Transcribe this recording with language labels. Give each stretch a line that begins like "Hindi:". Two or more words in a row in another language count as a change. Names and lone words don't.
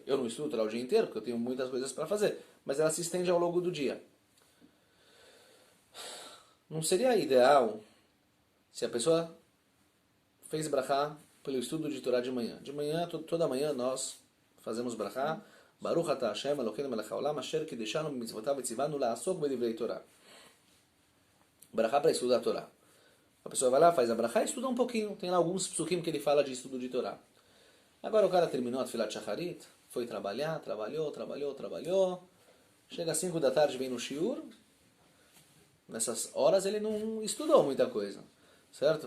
Portuguese: Eu não estudo Torá o dia inteiro, porque eu tenho muitas coisas para fazer, mas ela se estende ao longo do dia. Não seria ideal se a pessoa fez brachá pelo estudo de Torá de manhã. De manhã, toda manhã, nós fazemos brachá.
Hebrew: ברוך אתה השם אלוקינו מלך העולם אשר קדשנו במצוותיו וצוונו לעסוק בדברי תורה.
Portuguese: Brachá para estudar a Torá. A pessoa vai lá, faz a brachá e estuda um pouquinho. Tem lá alguns psukim que ele fala de estudo de Torá. Agora o cara terminou a
Hebrew: תפילת שחרית,
Portuguese: foi trabalhar, trabalhou. Chega às 5 da tarde, vem no shiur. Nessas horas ele não estudou muita coisa, certo?